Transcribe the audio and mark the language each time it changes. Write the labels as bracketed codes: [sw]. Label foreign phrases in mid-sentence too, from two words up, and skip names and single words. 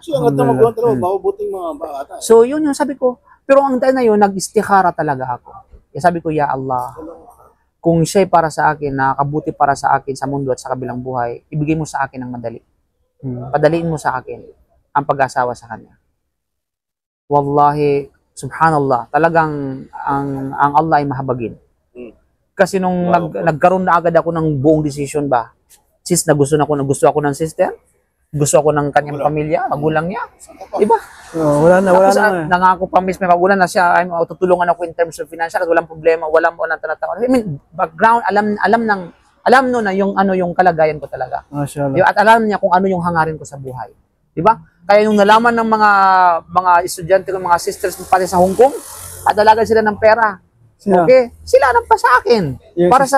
[tl] So, ang ganda magkwento, mabubuting mga bata. So, yun yung sabi ko. Pero ang time na yun, nag-istikhara talaga ako. Kaya sabi ko, [ar] يا الله, [tl] kung siya'y para sa akin, nakakabuti para sa akin sa mundo at sa kabilang buhay, ibigay mo sa akin ng madali. Padaliin mo sa akin ang pag-asawa sa kanya. [ar] والله، سبحان الله, [tl] talagang ang Allah ay mahabagin. Kasi nung nagkaroon na agad ako ng buong decision ba, sis na gusto ako ng sister, gusto ako ng kanyang pamilya, magulang niya, diba? Wala na. Nangako pa mismo, magulang na siya, tutulungan ako [en] in terms of financial, [tl] at walang problema, walang tinatawag. [en] I mean, background, [tl] alam no na yung kalagayan ko talaga. Mashallah. At alam niya kung ano yung hangarin ko sa buhay. Diba? Kaya nung nalaman ng mga estudyante ng mga sisters pati sa Hong Kong, at dalagan sila ng pera. Okay? Sila nang pa sa akin. Para sa